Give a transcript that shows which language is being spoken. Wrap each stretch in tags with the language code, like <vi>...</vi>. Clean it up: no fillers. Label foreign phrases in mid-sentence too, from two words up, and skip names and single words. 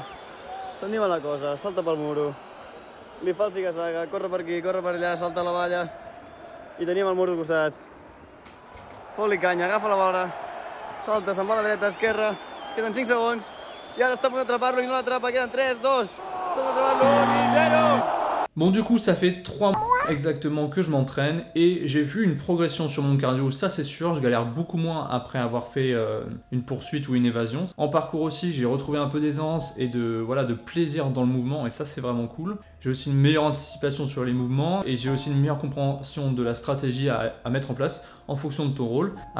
<ca>S'anima la cosa, salta pel muro. Li fa el ziga-zaga, corre per aquí, corre per allà, salta la valla. I tenim el muro al costat. Fot-li canya, agafa la bola. Salta, se'n va a la dreta, esquerra. Queden 5 segons. I ara està a punt d'atrapar-lo i no l'atrapa. Queden 3, 2. Està d'atrapar-lo i 0.</ca> <fr>Bon du coup ça fait 3 mois exactement que je m'entraîne et j'ai vu une progression sur mon cardio, ça c'est sûr, je galère beaucoup moins après avoir fait une poursuite ou une évasion. En parcours aussi j'ai retrouvé un peu d'aisance et de plaisir dans le mouvement et ça c'est vraiment cool. J'ai aussi une meilleure anticipation sur les mouvements et j'ai aussi une meilleure compréhension de la stratégie à mettre en place en fonction de ton rôle.</fr>